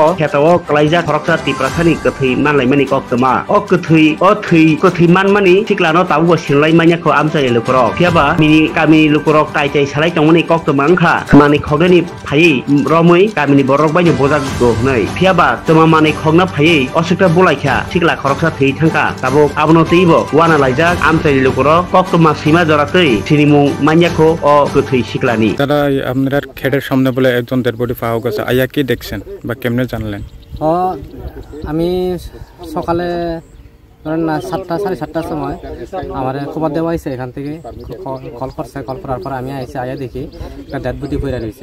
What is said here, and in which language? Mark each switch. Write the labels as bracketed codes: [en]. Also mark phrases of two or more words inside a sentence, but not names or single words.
[trp] kheto klaija khoroksa tiprasani kthei manlai mani koktoma o kthei manmani tiklano tabu sinlai manya kho amchai lukrok phiaba mini kami lukrok taichai salai tongmani koktoma angkha mani khogani phai romui kamini borok bai bojak go hnai phiaba toma mani khogna phai osukta bulaikha tikla khoroksa thei thangka tabo abono teibo wana laijak amchai lukrok koktoma sima joratei sinimung manyakho o kthei siklani [bn] তারা আপনার খেটের সামনে বলে একজন [en] dead body [bn] পাওয়া গেছে আয়া কি দেখছেন বা কেমনে জানলেন? আমি সকালে ধরেন না 7টা 7:30টার সময় আমার খবর দেওয়া হয়েছে এখান থেকে কল করার পর আমি আইসি আয়া দেখি একটা [en] dead body [bn] পড়ে রয়েছে।